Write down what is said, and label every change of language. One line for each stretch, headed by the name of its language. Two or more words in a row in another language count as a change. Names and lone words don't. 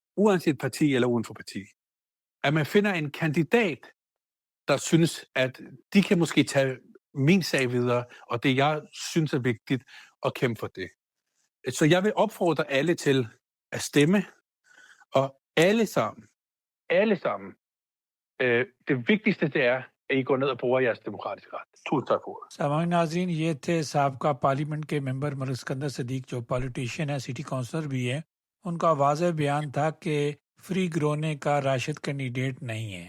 Danish: Uanset parti eller uden for parti. At man finder en kandidat, der synes, at de kan måske tage min sag videre, og det jeg synes er vigtigt at kæmpe for det. Så jeg vil opfordre alle til at stemme, og alle sammen, det vigtigste det er, at I går ned og bruger jeres demokratiske ret. Tusind tak for ordet.
Urdu: سامعین ناظرین یہ تھے سابقہ پارلیمنٹ کے ممبر ملک اسکندر صدیق جو پالیٹیشین ہے
English: city councillor
Urdu: بھی ہے. ان کا واضح بیان تھا کہ فری گرونے کا راشد کینڈیڈیٹ نہیں ہے.